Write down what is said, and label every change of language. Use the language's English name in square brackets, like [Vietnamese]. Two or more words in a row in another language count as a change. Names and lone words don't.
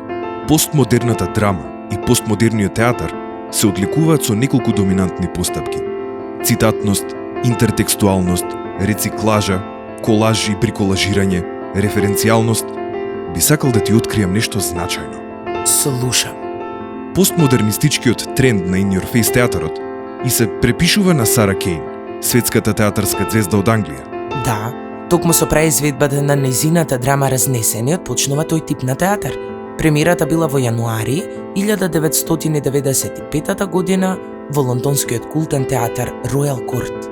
[Macedonian] Постмодерната драма и постмодерниот театар се одликуваат со неколку доминантни постапки: цитатност, интертекстуалност, рециклажа, колаж и приколажирање, референцијалност. Би сакал да ти откријам нешто значајно. Слушам. Постмодернистичкиот тренд на [English] in your face [Macedonian] театарот и се препишува на Сара Кейн, светската театарска звезда од Англија. Да, токму со преизведбата на нејзината драма Разнесениот почнува тој тип на театар. Премиерата била во јануари 1995 година во лондонскиот култен театар Ројал Корт.